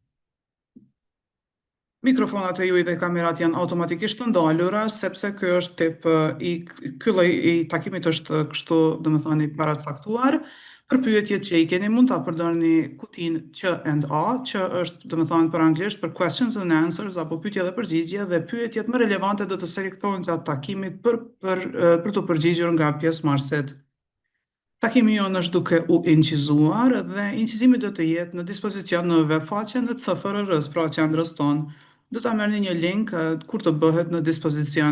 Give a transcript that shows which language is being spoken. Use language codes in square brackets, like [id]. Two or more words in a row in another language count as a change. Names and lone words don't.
[sq] Mikrofonat e juaj dhe kamerat janë automatikisht të ndalura sepse ky është ky lloj i takimit është kështu, domethënë i paracaktuar. Për pyetjet që i keni mund ta përdorni kutin Q&A, që është domethënë për anglisht për [en] questions and answers [sq] apo pyetje dhe përgjigje, dhe pyetjet më relevante do të selektohen gjatë takimit për të përgjigjur nga pjesëmarrësit. Takimi jonë është duke u incizuar dhe incizimi do të jetë në dispozicion në web faqen e CFRR-s, pra qendrës tonë. Do ta merrni një link kur të bëhet në dispozicion.